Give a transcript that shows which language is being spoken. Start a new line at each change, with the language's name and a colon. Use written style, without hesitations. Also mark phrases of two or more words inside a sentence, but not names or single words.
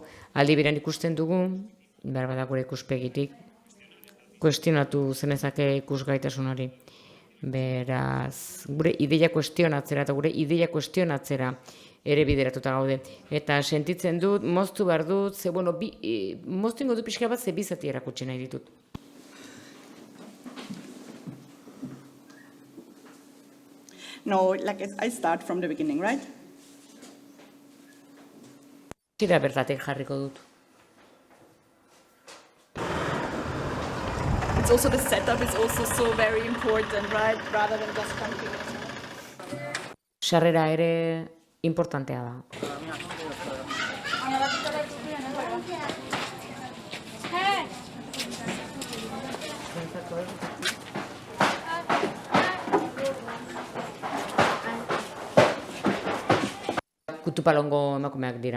Basque: Aldi beran ikusten dugu, behar bada gure ikuspegitik, kuestionatu zenezake ikusgaitasun hori. Beraz, gure ideia kuestionatzera eta gure ideia kuestionatzera ere bideratuta gaude. Eta sentitzen dut, moztu behar dut, ze, bueno, moztu ingo du pixka bat, ze bizati erakutsi nahi ditut.
English: No, like I start from the beginning, right?
Basque: Zira bertatik jarriko dut.
English: It's also the setup is also so very important, right? Rather than just continuing.
Basque: Sarrera ere importantea da. Kutupalongo emakumeak dira.